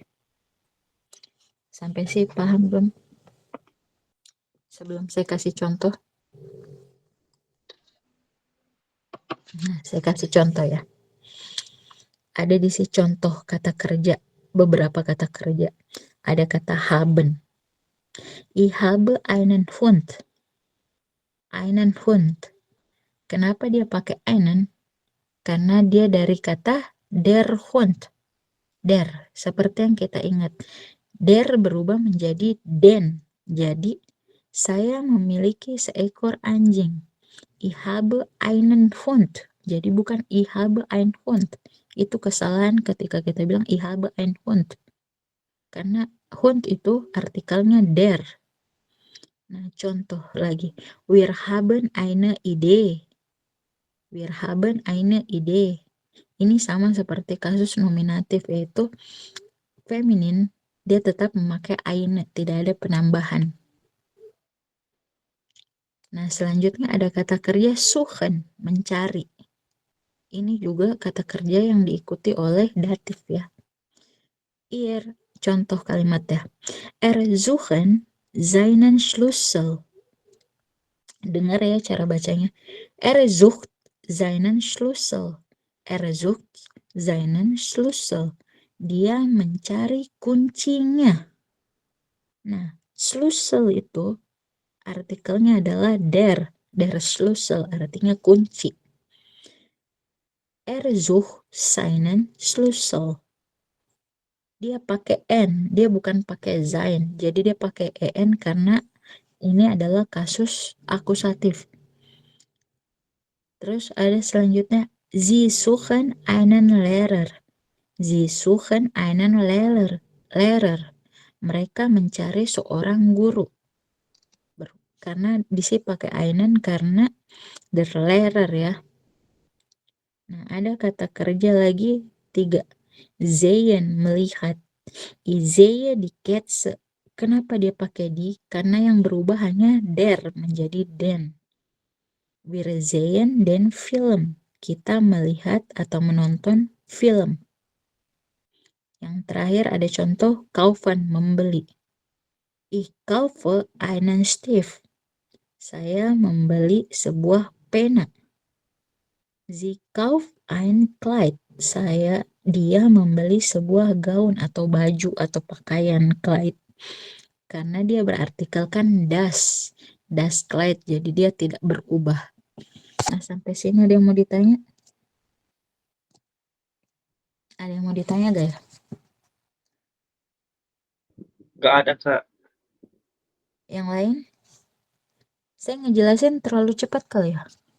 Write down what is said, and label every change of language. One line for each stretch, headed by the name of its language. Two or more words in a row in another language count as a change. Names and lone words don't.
Indonesian: Sampai sih paham belum? Sebelum saya kasih contoh. Nah, saya kasih contoh ya. Ada di sini contoh kata kerja, beberapa kata kerja. Ada kata
German: haben. Ich habe einen Hund. Einen Hund.
Indonesian: Kenapa dia pakai einen? Karena dia dari kata
German: der Hund.
Indonesian: Der, seperti yang kita ingat. Der berubah menjadi den. Jadi, saya memiliki seekor anjing.
German: Ich habe einen Hund.
Indonesian: Jadi bukan
German: ich habe ein Hund.
Indonesian: Itu kesalahan ketika kita bilang
German: ich habe ein Hund.
Indonesian: Karena Hund itu artikelnya der. Nah, contoh lagi.
German: Wir haben eine Idee. Wir haben eine Idee.
Indonesian: Ini sama seperti kasus nominatif, yaitu feminin, dia tetap memakai eine, tidak ada penambahan. Nah, selanjutnya ada kata kerja suchen, mencari. Ini juga kata kerja yang diikuti oleh datif ya. Contoh kalimat ya.
German: Suchen seinen Schlüssel.
Indonesian: Dengar ya cara bacanya.
German: Sucht seinen Schlüssel. Sucht seinen Schlüssel.
Indonesian: Dia mencari kuncinya. Nah, Schlüssel itu artikelnya adalah
German: der Schlüssel,
Indonesian: artinya kunci.
German: Sucht seinen Schlüssel.
Indonesian: Dia pakai N, dia bukan pakai sein. Jadi dia pakai EN karena ini adalah kasus akusatif. Terus ada selanjutnya,
German: Sie suchen einen Lehrer. Sie suchen einen Lehrer.
Indonesian: Mereka mencari seorang guru. Karena di sini pakai einen karena
German: der Lehrer
Indonesian: ya. Nah, ada kata kerja lagi 3.
German: Sehen, melihat. Sehe die Katze.
Indonesian: Kenapa dia pakai di? Karena yang berubah hanya der menjadi den.
German: Wir sehen den Film.
Indonesian: Kita melihat atau menonton film. Yang terakhir ada contoh kaufen, membeli.
German: Ich kaufe einen Stift.
Indonesian: Saya membeli sebuah pena.
German: Sie kauft ein Kleid.
Indonesian: Dia membeli sebuah gaun atau baju atau pakaian Kleid. Karena dia berartikelkan
German: das Kleid,
Indonesian: jadi dia tidak berubah. Nah, sampai sini ada yang mau ditanya? Ada yang mau ditanya gak ya? Gak ada, Kak. Yang lain? Saya ngejelasin terlalu cepat kali ya?